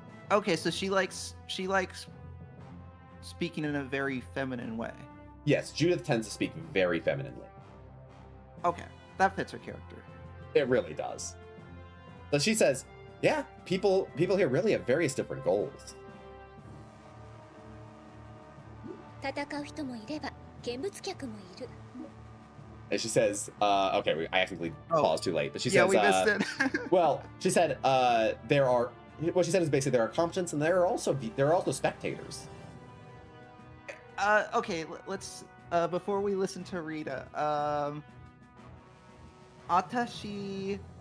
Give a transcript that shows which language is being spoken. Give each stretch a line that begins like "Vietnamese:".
English: Okay, so she likes speaking in a very feminine way. Yes, Judith tends to speak very femininely. Okay, that fits her character. It really does. So she says, "Yeah, people here really have various different goals."
Japanese: 戦う人もいれば見物客もいる
English: And she says, okay, I accidentally paused too late, but she Yeah, says, we missed it. well, she said, what she said is basically there are combatants and there are also spectators. Okay, let's before we listen to Rita, Atashi.